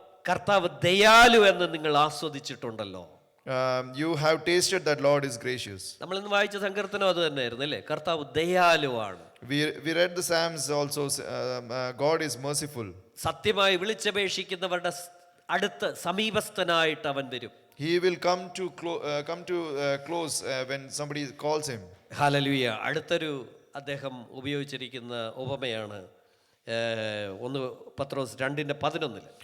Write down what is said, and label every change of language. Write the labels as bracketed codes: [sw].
[ml] കർത്താവ് ദയാലു എന്ന് നിങ്ങൾ ആസ്വദിച്ചിട്ടുണ്ടല്ലോ. [en] You have tasted that Lord is gracious. [ml] നമ്മൾ ഇന്ന് വായിച്ച സങ്കീർത്തനം അത് തന്നെയായിരുന്നു അല്ലേ? കർത്താവ് ദയാലുവാണ്. [en] We read the Psalms also. God is merciful. [ml] സത്യമായി വിളിച്ചപേക്ഷിക്കുന്നവരുടെ അടുത്ത് സമീപസ്ഥനായിട്ട് അവൻ വരും. [en] He will come to close when somebody calls him. [ml] Hallelujah. അടുത്തൊരു അദ്ദേഹം ഉപയോഗിച്ചിരിക്കുന്ന ഉപമയാണ് 1 പത്രോസ് 2:11.